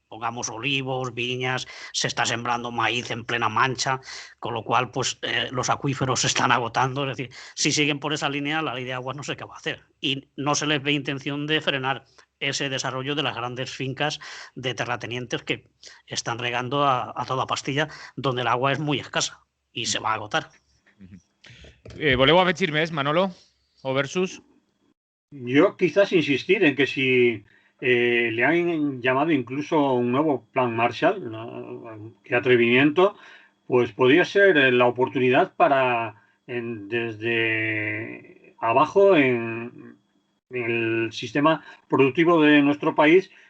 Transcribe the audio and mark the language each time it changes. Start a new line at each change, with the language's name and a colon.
Spanish: Pongamos olivos, viñas, se está sembrando maíz en plena Mancha, con lo cual pues los acuíferos se están agotando. Es decir, si siguen por esa línea, la ley de aguas no sé qué va a hacer. Y no se les ve intención de frenar ese desarrollo de las grandes fincas de terratenientes que están regando a toda pastilla, donde el agua es muy escasa y se va a agotar.
Catalan: ¿Voleu afegir més, Manolo o Versus?
Spanish: Yo quizás insistir en que si le han llamado incluso un nuevo plan Marshall, ¿no? Qué atrevimiento, pues podría ser la oportunidad para desde abajo en el sistema productivo de nuestro país,